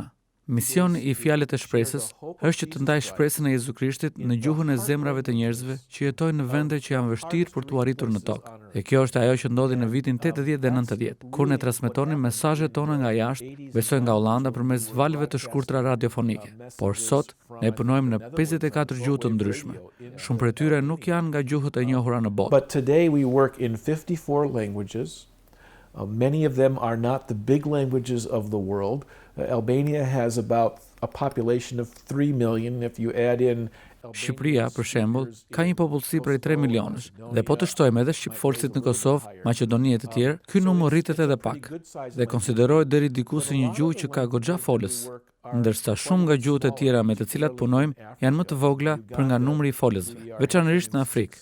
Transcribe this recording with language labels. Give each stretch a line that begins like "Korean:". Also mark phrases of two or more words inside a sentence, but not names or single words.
Albanian: Misioni i Fjalët e Shpresës është që të ndaj shpresën e Jezu Krishtit në gjuhën e zemrave të njerëzve që jetojnë në vende që janë vështirë për t'u arritur në tokë. Dhe kjo është ajo që ndodhi në vitin 80 dhe 90, kur ne transmetonin mesazhet tona nga jashtë, besoj nga Hollanda përmes valëve të shkurtra radiofonike. Por sot ne punojmë në 54 gjuhë të ndryshme. Shumë prej tyre nuk janë nga gjuhët e njohura në botë.
English: But today we work in 54 languages. Many of them are not the big languages of the world. Albania has about a population of 3 million if you add in
Albanian: Shqipëria, për shembull, ka një popullsi prej 3 milionësh, dhe po të shtojmë edhe shqipfolësit në Kosovë, Maqedoni e të tjerë, ky numër rritet edhe pak, dhe konsiderohet deri diku si një gjuhë që ka goxha folës, ndërsa shumë nga gjuhët e tjera me të cilat punojmë janë më të vogla për nga numri i folësve, veçanërisht në Afrikë.